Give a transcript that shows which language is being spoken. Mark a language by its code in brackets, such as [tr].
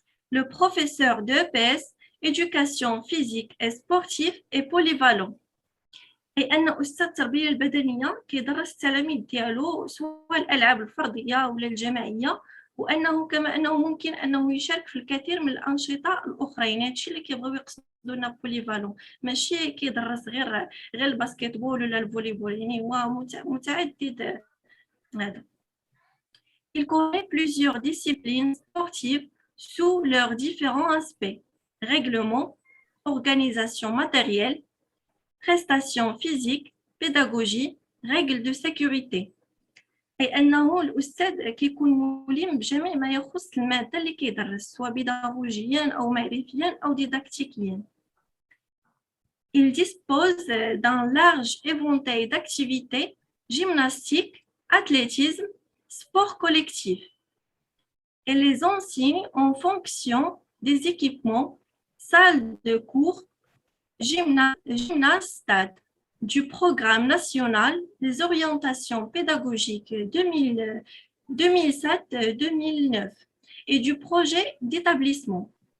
[fr] Le professeur d'EPS, éducation physique et sportive, est polyvalent. [ar] أي أن أستاذ التربية البدنية كيدرس التلاميذ ديالو سواء الألعاب الفردية ولا الجماعية، وأنه كما أنه ممكن أنه يشارك في الكثير من الأنشطة الأخرين. هادشي اللي كيبغيو يقصدوا لنا بوليفالون، ماشي كيدرس غير الباسكيت بول ولا الفولي بول، يعني هو متعدد هذا. [fr] Il connaît plusieurs disciplines sportives sous leurs différents aspects: règlement, organisation matérielle, prestations physiques, pédagogie, règles de sécurité. [ar] أي أنه الأستاذ كيكون ملم بجميع ما يخص المادة اللي كيدرس، سواء بيداغوجيا أو معرفيا أو ديداكتيكيا. [fr] Il dispose d'un large éventail d'activités: gymnastique, athlétisme, sport collectif, et les enseigne en fonction des équipements, salles de cours, gymnase, stade, du programme national des orientations pédagogiques 2007-2009 et du projet d'établissement.